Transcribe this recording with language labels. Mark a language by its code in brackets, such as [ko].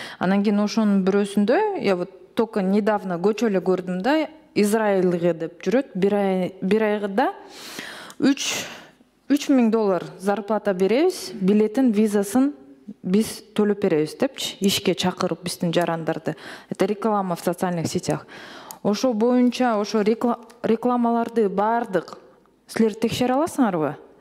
[ky] Анан кийин ошонун бирөөсүндө, [ru] я вот только недавно [ky] көчө эле көрдүм да, Израильге деп жүрөт, бир айда $3000 зарплата беребиз, билетин, визасын биз төлөп беребиз депчи, ишке чакырып биздин жарандарды. [ru] Это реклама в социальных сетях. [ky] Ошо боюнча, ошо рекламаларды бардык силер текшере аласыңарбы?